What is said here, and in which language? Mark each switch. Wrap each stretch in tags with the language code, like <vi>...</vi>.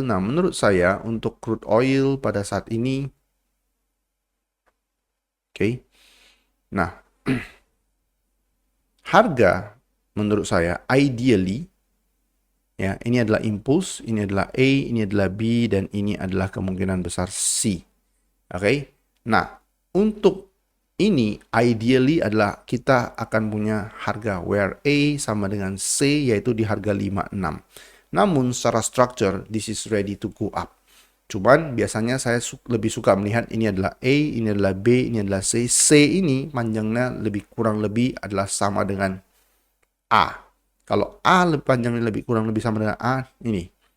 <id>Nah, menurut saya, untuk crude oil pada saat ini, okay, nah, harga menurut saya ideally, ya, ini adalah impulse, ini adalah A, ini adalah B, dan ini adalah kemungkinan besar C. Oke. Nah, untuk ini ideally adalah kita akan punya harga where A sama dengan C, yaitu di harga 56. Namun secara</id> <en>structure this is ready to go up.</en> <id>Cuman biasanya saya lebih suka melihat ini adalah A, ini adalah B, ini adalah C. C ini panjangnya kurang lebih adalah sama dengan A. Kalau A panjangnya kurang lebih sama dengan A, ini.</id>